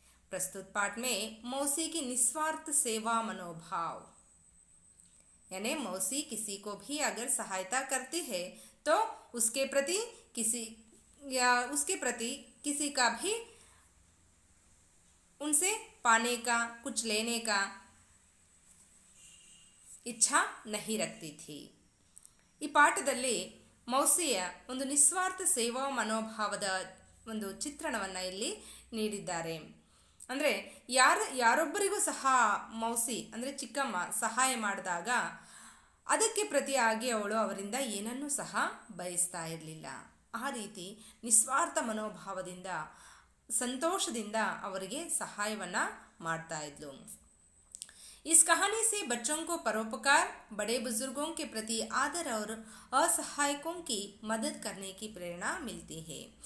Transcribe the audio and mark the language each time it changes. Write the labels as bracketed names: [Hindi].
[Hindi] प्रस्तुत पाठ में मौसी की निस्वार्थ सेवा मनोभाव, यानी मौसी किसी को भी अगर सहायता करती है तो उसके प्रति किसी का भी उनसे पाने का, कुछ लेने का [Kannada] ಇಚ್ಛಾ [Hindi] नहीं रखती थी। [Kannada] ಈ ಪಾಠದಲ್ಲಿ ಮೌಸಿಯ ಒಂದು ನಿಸ್ವಾರ್ಥ ಸೇವಾ ಮನೋಭಾವದ ಒಂದು ಚಿತ್ರಣವನ್ನು ಇಲ್ಲಿ ನೀಡಿದ್ದಾರೆ. ಅಂದರೆ ಯಾರೊಬ್ಬರಿಗೂ ಸಹ ಮೌಸಿ ಅಂದರೆ ಚಿಕ್ಕಮ್ಮ ಸಹಾಯ ಮಾಡಿದಾಗ ಅದಕ್ಕೆ ಪ್ರತಿಯಾಗಿ ಅವಳು ಅವರಿಂದ ಏನನ್ನೂ ಸಹ ಬಯಸ್ತಾ ಇರಲಿಲ್ಲ. ಆ ರೀತಿ ನಿಸ್ವಾರ್ಥ ಮನೋಭಾವದಿಂದ, ಸಂತೋಷದಿಂದ ಅವರಿಗೆ ಸಹಾಯವನ್ನು ಮಾಡ್ತಾ ಇದ್ಲು. [Hindi] इस कहानी से बच्चों को परोपकार, बड़े बुजुर्गों के प्रति आदर और असहायकों की मदद करने की प्रेरणा मिलती है.